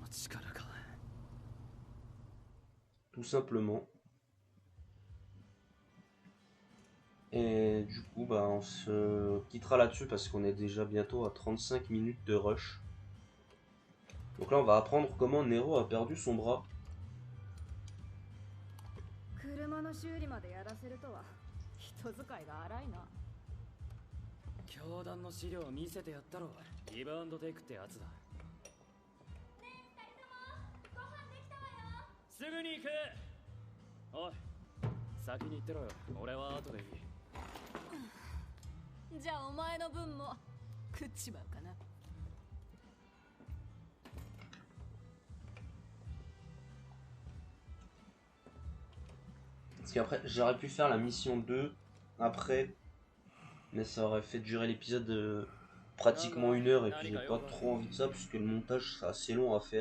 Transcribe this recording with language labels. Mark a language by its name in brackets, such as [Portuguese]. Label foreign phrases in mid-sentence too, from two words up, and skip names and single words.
[French] Tout simplement. Et du coup on se quittera là-dessus parce qu'on est déjà bientôt à 35 minutes de rush. Donc là on va apprendre comment Nero a perdu son bras. [Japanese] 教団の資料を見せてやったろ。リバウンドテイクってやつだ。ねえ、二人ともご飯できたわよ。すぐに行く。おい、先に行ってろよ。俺は後でいい。じゃあお前の分も食っちまうかな。 [French] Parce qu'après j'aurais pu faire la mission 2 après. Mais ça aurait fait durer l'épisode pratiquement 1 heure et puis j'ai pas trop envie de ça puisque le montage sera assez long à faire.